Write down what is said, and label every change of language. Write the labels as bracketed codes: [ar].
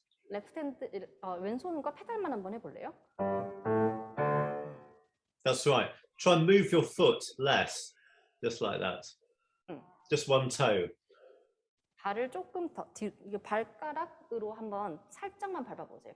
[en] 레프트 핸드, [ko] 왼손과 페달만 한번 해볼래요? [en] That's right. Try and move your foot less, just like that. Just one toe. [ko] 발을 조금 더 뒤, 발가락으로 한번 살짝만 밟아보세요.